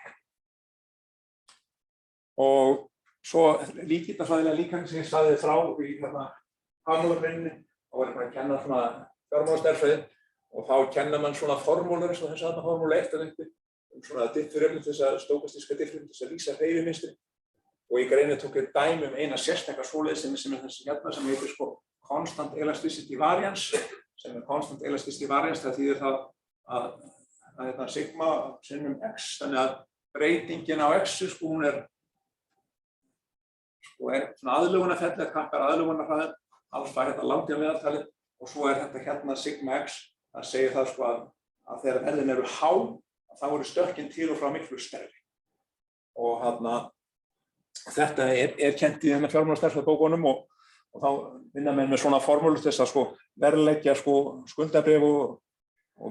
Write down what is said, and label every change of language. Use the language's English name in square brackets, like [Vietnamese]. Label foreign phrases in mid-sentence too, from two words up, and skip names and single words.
[Icelandic] Og svo líkindarfræðilega líkan sem ég sagði frá í Hagmálagreininni, þá var ég bara að kenna svona fjármálastærðfræði og þá kenna mann svona formúlur eins og þess að formúlu 1 svona diffurefni til þess að stókastíska diffurefni til þess að lýsa hreyfimynstri og í greininni tók ég dæmi eina sérstaka svoleiðis sem þessi sem heitir [English] constant elasticity variance [Icelandic] sem [English] constant elasticity variance [Icelandic] það þýðir það að sigma sinnum x þannig að breytingin á x hún er svona aðlögunarferli að kappar aðlögunarhraðin alls fær þetta langtímameðaltalið og svo er þetta sigma x það segir það að þegar verðin eru há þá eru stökkin til og frá miklu stærri og þetta er kennt í fjármálastærðfræðibókunum og þá vinna menn með svona formúlur til þess að verðleggja skuldabréf og